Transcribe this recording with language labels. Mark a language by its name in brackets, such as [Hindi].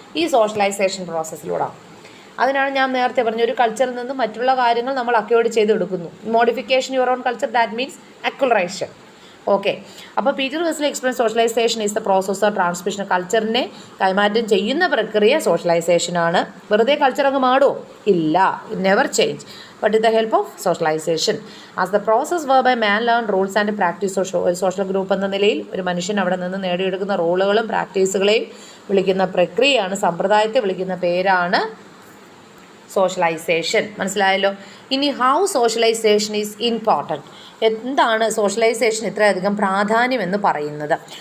[Malayalam] ഈ സോഷ്യലൈസേഷൻ പ്രോസസ്സിലൂടെയാണ്. അതിനാണ് ഞാൻ നേരത്തെ പറഞ്ഞ ഒരു കൾച്ചറിൽ നിന്ന് മറ്റുള്ള കാര്യങ്ങൾ നമ്മൾ acquired ചെയ്തെടുക്കുന്നു. [English] Modification your own culture, that means acculturation. Okay, [Malayalam] അപ്പോൾ [English] Peter Wesley explain socialization is the process of transmission. [Malayalam] കൾച്ചറിനെ കൈമാറ്റം ചെയ്യുന്ന പ്രക്രിയ സോഷ്യലൈസേഷനാണ്. വെറുതെ കൾച്ചർ അങ്ങ് മാറുമോ? ഇല്ല, [English] It never change, but with the help of socialization. As the process whereby man learn rules and practice social group [Malayalam] എന്ന നിലയിൽ ഒരു മനുഷ്യൻ അവിടെ നിന്ന് നേടിയെടുക്കുന്ന റൂളുകളും പ്രാക്ടീസുകളെയും വിളിക്കുന്ന പ്രക്രിയയാണ്, സമ്പ്രദായത്തെ വിളിക്കുന്ന പേരാണ് സോഷ്യലൈസേഷൻ. മനസ്സിലായല്ലോ? ഇനി [English] How socialization is important. [Malayalam] എന്താണ് സോഷ്യലൈസേഷൻ ഇത്രയധികം പ്രാധാന്യം എന്ന് പറയുന്നത്?